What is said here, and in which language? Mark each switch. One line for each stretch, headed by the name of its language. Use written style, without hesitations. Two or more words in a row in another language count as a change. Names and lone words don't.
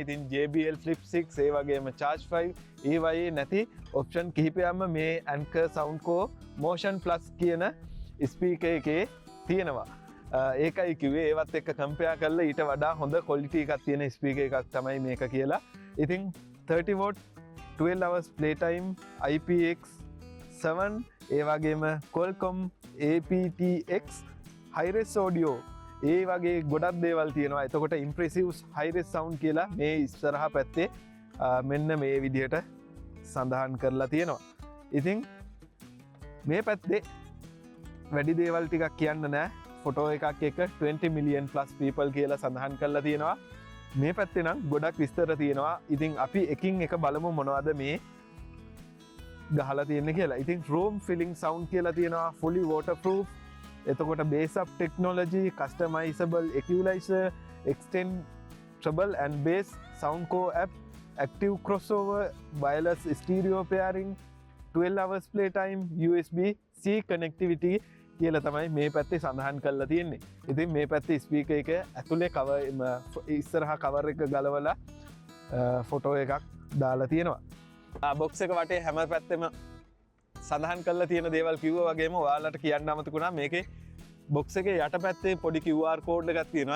Sinhala: ඉතින් JBL Flip 6 ඒ වගේම Charge 5 ඒ වගේ නැති ඔප්ෂන් කිහිපයක්ම මේ Anker Soundcore Motion Plus කියන ස්පීකර් එකේ තියෙනවා. ඒකයි කිව්වේ ඒවත් එක්ක කම්පෙයාර් කරලා ඊට වඩා හොඳ ක්වොලිටි එකක් තියෙන ස්පීකර් එකක් තමයි මේක කියලා. ඉතින්
English: 30 watt 12 hours play time
Sinhala: IPX7 ඒ වගේම Qualcomm aptX
English: high res audio
Sinhala: ඒ වගේ ගොඩක් දේවල් තියෙනවා. එතකොට
English: impressive high res sound
Sinhala: කියලා මේ ඉස්සරහා පැත්තේ මෙන්න මේ විදිහට සඳහන් කරලා තියෙනවා. ඉතින් මේ පැත්තේ වැඩි දේවල් ටිකක් කියන්න නෑ. ෆොටෝ එකක් එක
English: 20 million plus people
Sinhala: කියලා සඳහන් කරලා තියෙනවා. මේ පැත්තේ නම් ගොඩක් විස්තර තියෙනවා. ඉතින් අපි එකින් එක බලමු මොනවද මේ ගහලා තියෙන්නේ කියලා. ඉතින්
English: room filling sound
Sinhala: කියලා තියෙනවා,
English: fully waterproof.
Sinhala: එතකොට
English: bass up technology, customizable equalizer, extendable and bass, Soundcore app, active crossover, wireless stereo pairing, 12 hours play time, USB-C connectivity
Sinhala: කියලා තමයි මේ පැත්තේ සඳහන් කරලා තියෙන්නේ. ඉතින් මේ පැත්තේ ස්පීකර් එක ඇතුලේ කවර් ඉස්සරහා කවර් එක ගලවලා ෆොටෝ එකක් දාලා තියෙනවා. බොක්ස් එක වටේ හැම පැත්තෙම සඳහන් කරලා තියෙන දේවල් කිව්වා වගේම ඔයාලට කියන්න අමතකුණා මේකේ බොක්ස් එකේ යට පැත්තේ පොඩි
English: QR code
Sinhala: එකක් තියෙනවා.